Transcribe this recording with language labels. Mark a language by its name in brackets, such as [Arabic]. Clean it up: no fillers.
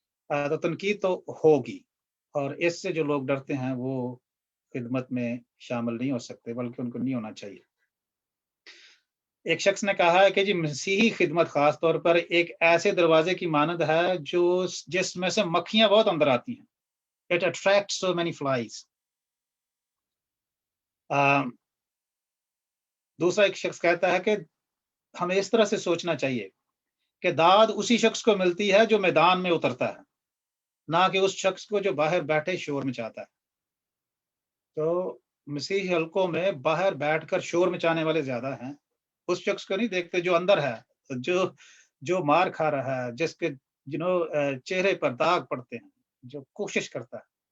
[Urdu] تو تنقید تو ہوگی، اور اس سے جو لوگ ڈرتے ہیں وہ خدمت میں شامل نہیں ہو سکتے، بلکہ ان کو نہیں ہونا چاہیے. ایک شخص نے کہا ہے کہ جی مسیحی خدمت خاص طور پر ایک ایسے دروازے کی مانند ہے جس میں سے مکھیاں بہت اندر آتی ہیں. [English] It attracts so many flies. [Urdu] دوسرا ایک شخص کہتا ہے کہ ہمیں اس طرح سے سوچنا چاہیے کہ داد اسی شخص کو ملتی ہے جو میدان میں اترتا ہے، نہ کہ اس شخص کو جو باہر بیٹھے شور مچاتا ہے. تو مسیحی حلقوں میں باہر بیٹھ کر شور مچانے والے زیادہ ہیں، اس شخص کو نہیں دیکھتے جو اندر ہے، جو مار کھا رہا ہے، جس کے چہرے پر داغ پڑتے ہیں، جو کوشش کرتا ہے.